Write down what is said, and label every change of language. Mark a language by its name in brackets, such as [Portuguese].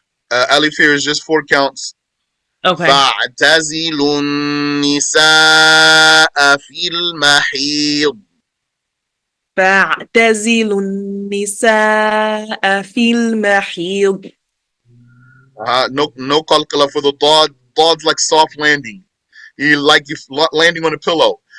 [English] Alif here is just 4 counts. Okay. [Arabic] فاعتزلوا النساء في المحيض. فاعتزلوا النساء في المحيض. [English] No qalqala for the dad. Dad's like soft landing. You like you landing on a pillow.